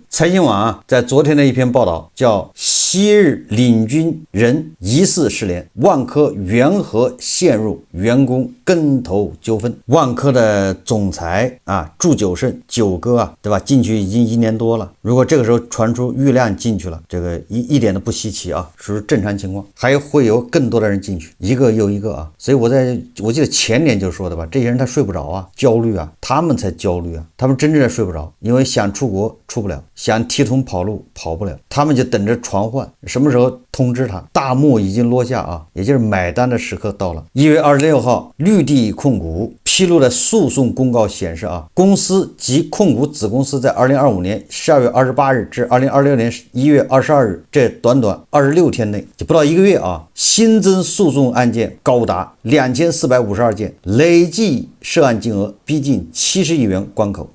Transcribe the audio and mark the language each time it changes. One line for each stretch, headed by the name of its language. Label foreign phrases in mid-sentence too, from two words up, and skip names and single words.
Chinese: 財新網啊，在昨天的一篇報道叫昔日領軍人疑似失聯，萬科緣何陷入員工跟投糾紛。萬科的總裁啊，祝久勝九哥啊，對吧？進去已經1年多了。如果這個時候傳出郁亮進去了，這個一點都不稀奇啊，屬於正常情況。還會有更多的人進去，一個又一個啊。所以我記得前年就說的吧，這些人他睡不着啊，焦慮啊，他們才焦慮啊，他們真正的睡不着，因為想出國出不了，想提桶跑路跑不了，他們就等着傳喚，什麼時候通知他。大幕已經落下啊，也就是買單的時刻到了。1月26號，綠地控股披露的訴訟公告顯示啊，公司及控股子公司在2025年12月28日至2026年1月22日這短26天內，就不到1個月啊，新增訴訟案件高達2452件，累計涉案金額逼近70億元關口。